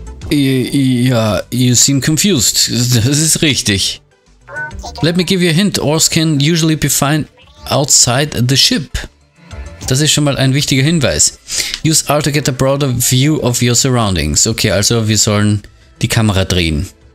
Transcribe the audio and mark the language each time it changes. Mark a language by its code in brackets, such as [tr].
[en] Ja, you seem confused. [de] Das ist richtig. [en] Let me give you a hint. Ores can usually be found outside the ship. [de] Das ist schon mal ein wichtiger Hinweis. [en] Use R to get a broader view of your surroundings. [de] Okay, also wir sollen die Kamera drehen.